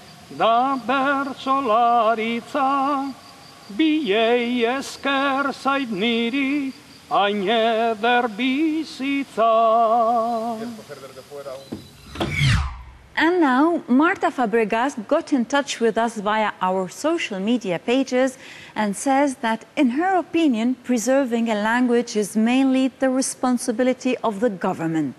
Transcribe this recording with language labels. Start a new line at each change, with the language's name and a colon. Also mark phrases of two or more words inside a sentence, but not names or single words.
Basque: da bertsolaritza, biei esker zait niri, hain eder bizitza.
English: And now, Marta Fabregas got in touch with us via our social media pages and says that, in her opinion, preserving a language is mainly the responsibility of the government.